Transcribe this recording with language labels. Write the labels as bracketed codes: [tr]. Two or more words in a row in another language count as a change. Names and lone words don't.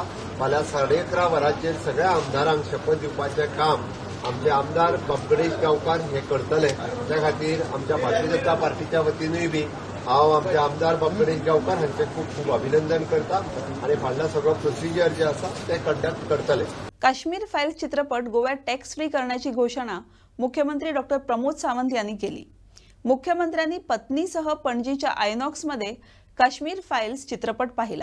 [kok] फाल्यां 11:30 वरांचेर सगळ्या आमदारांक शपथ दिवपाचें काम आमचे आमदार बाब गणेश गांवकार हे करतले. त्या खातीर आमच्या भारतीय जनता पार्टीच्या वतीनूय बी हांव आमचे आमदार बाब गणेश गांवकार हांचे खूब खूब अभिनंदन करता आनी फाटला सगळो प्रोसिजर जे आसा ते कंडक्ट करतले. [mr] काश्मीर फाईल्स चित्रपट गोव्यात टॅक्स फ्री करण्याची घोषणा मुख्यमंत्री डॉक्टर प्रमोद सावंत यांनी केली. मुख्यमंत्र्यांनी पत्नीसह पणजीच्या आयनॉक्समध्ये काश्मीर फाईल्स चित्रपट पाहिला.